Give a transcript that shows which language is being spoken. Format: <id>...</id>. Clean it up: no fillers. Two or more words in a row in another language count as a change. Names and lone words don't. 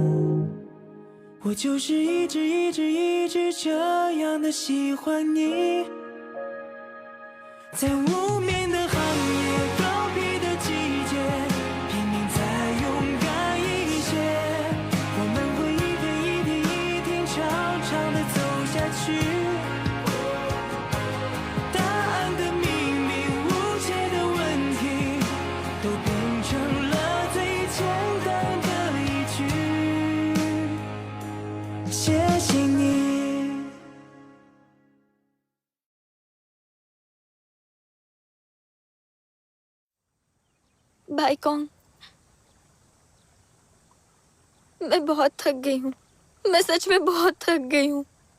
<zh>我就是一直这样的喜欢你，在无眠的行业，告别的季节，拼命再勇敢一些，我们会一天长长的走下去。答案的秘密，无解的问题，都变成了最简单的一句，谢谢你。</zh> <hi>भाई कौन, मैं बहुत थक गई हूँ। मैं सच में बहुत थक गई हूँ।</hi>